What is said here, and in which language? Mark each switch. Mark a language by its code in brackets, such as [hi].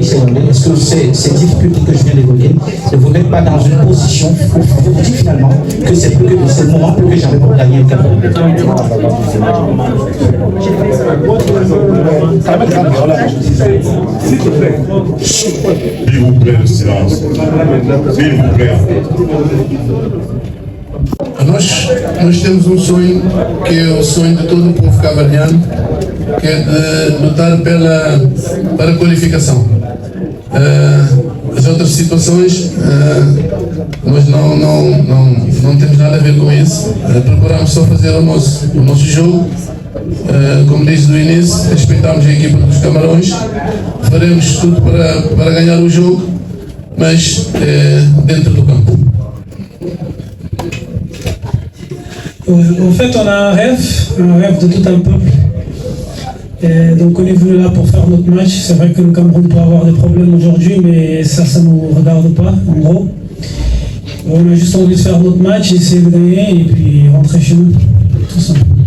[fr] Est-ce que ces difficultés que je viens d'évoquer ne vous mettent pas dans une position où vous dites finalement que c'est le moment plus que jamais pour gagner le Cameroun? S'il vous plaît, le silence. S'il vous plaît. [pt] Nós temos sonho, que é o sonho de todo o povo cabo-verdiano, que é de lutar para a qualificação. As outras situações, nós não temos nada a ver com isso. Procuramos só fazer o nosso jogo. Como disse no início, respeitamos a equipa dos Camarões, faremos tudo para ganhar o jogo, mas dentro do campo. [fr] En fait, on a un rêve de tout un peuple. Et donc on est venu là pour faire notre match. C'est vrai que le Cameroun peut avoir des problèmes aujourd'hui, mais ça ne nous regarde pas, en gros. On a juste envie de faire notre match, essayer de gagner et puis rentrer chez nous, tout simplement.